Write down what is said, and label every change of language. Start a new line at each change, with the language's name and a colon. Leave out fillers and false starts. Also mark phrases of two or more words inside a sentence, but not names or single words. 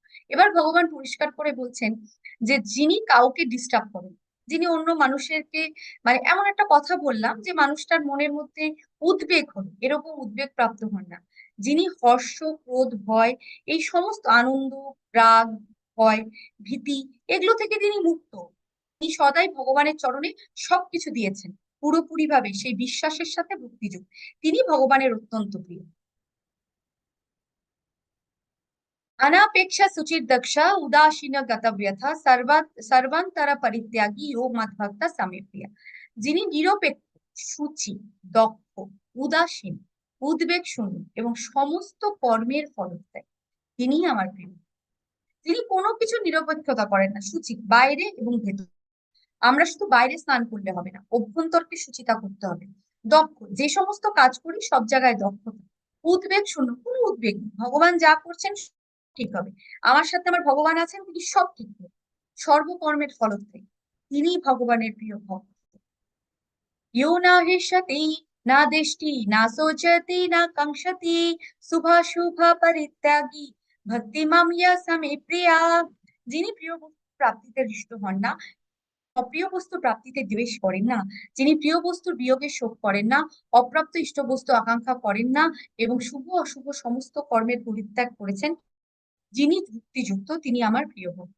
Bangla: এবার ভগবান পরিষ্কার করে বলছেন যে যিনি কাউকে ডিস্টার্ব করেন, যিনি অন্য মানুষেরকে, মানে এমন একটা কথা বললাম যে মানুষটার মনের মধ্যে উদ্বেগ হলো, এরকম উদ্বেগ প্রাপ্ত হন না, যিনি হর্ষ, ক্রোধ, ভয়, এই সমস্ত আনন্দ, রাগ, ভয়, ভীতি, এগুলো থেকে তিনি মুক্ত। তিনি সদাই ভগবানের চরণে সবকিছু দিয়েছেন পুরোপুরি ভাবে, সেই বিশ্বাসের সাথে ভক্তিযুক্ত, তিনি ভগবানের অত্যন্ত প্রিয়।
Sanskrit: अनापेक्षा सुचिर दक्षा उदासीन गतव्यथा सर्वांतरा परित्यागी यो मद्भक्त समे प्रिया।
Bangla: যিনি নিরপেক্ষ, সূচি, দক্ষ, উদাসীন, উদ্বেগ শূন্য এবং সমস্ত কর্মের ফলত্যাগী, তিনিই আমার প্রিয়। তিনি কোনো কিছু নিরপেক্ষতা করেন না, সূচি বাইরে এবং ভেতর। আমরা শুধু বাইরে স্নান করলে হবে না, অভ্যন্তরকে সুচিতা করতে হবে। দক্ষ, যে সমস্ত কাজ করি সব জায়গায় দক্ষতা। উদ্বেগ শূন্য, কোনো উদ্বেগ নেই, ভগবান যা করছেন ঠিক হবে, আমার সাথে আমার ভগবান আছেন, তিনি সব ঠিক করবেন, সর্বকর্মের ফলত্যাগী, তিনি ভগবানের প্রিয় ভক্ত।
Sanskrit: यो न हृष्यति न दिष्टि न शोचति न कांक्षति शुभाशुभ परित्यागी ভক্তি মামিয়া সামে প্রিয়া।
Bangla: যিনি প্রিয় বস্তু প্রাপ্তিতে হৃষ্ট হন না, অপ্রিয় বস্তু প্রাপ্তিতে দ্বেষ করেন না, যিনি প্রিয় বস্তুর বিয়োগে শোক করেন না, অপ্রাপ্ত ইষ্ট বস্তু আকাঙ্ক্ষা করেন না এবং শুভ অশুভ সমস্ত কর্মের পরিত্যাগ করেছেন, যিনি ভক্তিযুক্ত, তিনি আমার প্রিয় ভক্ত।